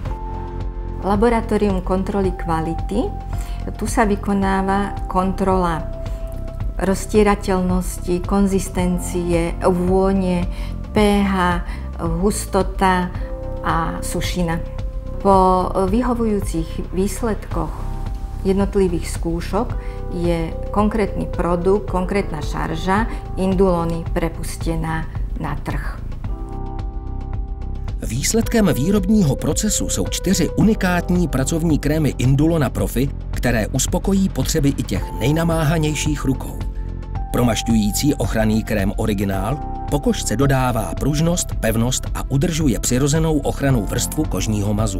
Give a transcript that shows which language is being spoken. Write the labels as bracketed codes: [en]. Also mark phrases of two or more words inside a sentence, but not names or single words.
[sk] Laboratórium kontroly kvality. Tu sa vykonáva kontrola roztierateľnosti, konzistencie, vône, pH, hustota a sušina. Po vyhovujúcich výsledkoch jednotlivých skúšok je konkrétny produkt, konkrétna šarža Indulony prepustená na trh. [cs] Výsledkem výrobního procesu jsou 4 unikátní pracovní krémy Indulona Profi, které uspokojí potřeby i těch nejnamáhanějších rukou. Promašťující ochranný krém Originál pokožce dodává pružnost, pevnost a udržuje přirozenou ochrannou vrstvu kožního mazu.